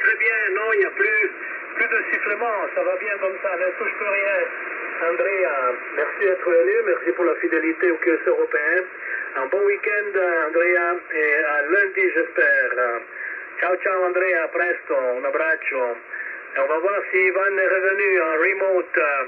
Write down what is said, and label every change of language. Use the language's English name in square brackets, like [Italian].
[French] Clément, ça va bien comme ça, ne touche plus rien. Andrea, merci d'être venu, merci pour la fidélité au QS européen. Un bon week-end, Andrea, et à lundi, j'espère. [Italian] Ciao, ciao, Andrea, presto, un abbraccio. [French] Et on va voir si Ivan est revenu en remote.